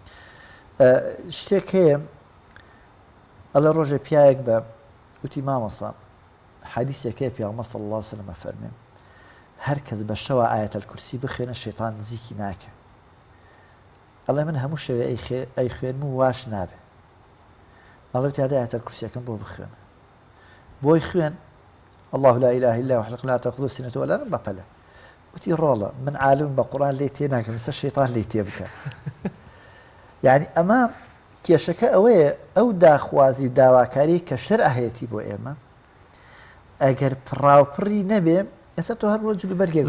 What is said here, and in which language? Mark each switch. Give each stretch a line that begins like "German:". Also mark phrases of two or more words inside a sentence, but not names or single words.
Central Kurdish: شتێک هەیە ئەڵێ ڕۆژێ پیاەک بە وتی مامەسا حەدیثێک هەیە پێغەمبەر
Arabic: صلی الله علیه و سلم
Central Kurdish: فەرمێ هەر کەس بە شەوە ئایەتەل کورسی بخوێنە شەیطان نزیکی ناکە ئەڵێ من هەموو شەوێ ئەی خوێنم و واش نابێ ئەڵێ تیادە ئایەتەل کورسیەکەم بۆ بخوێنە بۆی خوێن
Arabic: الله لا إله إلا هو لا تأخذه سنة ولا نوم
Central Kurdish: بەپەلە وتی ڕۆڵە من عالم بە قورئان لێ تێ ناکەم لەسەر شەیطان لێ تێ بکە یعنی ئەمە کێشەکە ئەوەیە ئەو داخوازی داواکاری کە شەرع هەیەتی بۆ ئێمە ئەگەر پڕاوپڕی نەبێ ئێستا تۆ هەر بۆ جلو بەرگێک